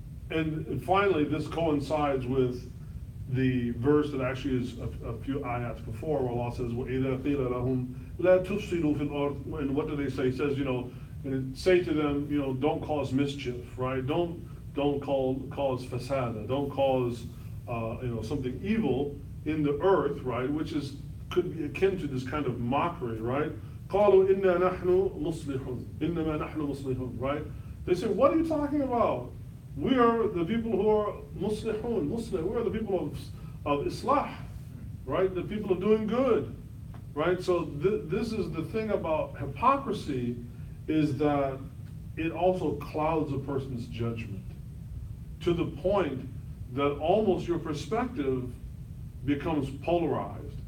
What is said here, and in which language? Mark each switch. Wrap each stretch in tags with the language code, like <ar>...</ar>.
<en>And finally, this coincides with the verse that actually is a few ayats before, where Allah says,</en> <ar>وَإِذَا قِيلَ لَهُمْ لَا تُفْسِدُوا فِي الْأَرْضِ.</ar> <en>And what do they say? He says, say to them, don't cause mischief, right? Don't cause fasada. Don't cause, something evil in the earth, right? Which could be akin to this kind of mockery, right?</en> <ar>قالوا إنا نحن مصلحون إنما نحن مصلحون, right?</ar> <en>They say, what are you talking about? We are the people who are muslihun, we are the people of islah, right? The people of doing good, right? So this is the thing about hypocrisy, is that it also clouds a person's judgment to the point that almost your perspective becomes polarized.</en>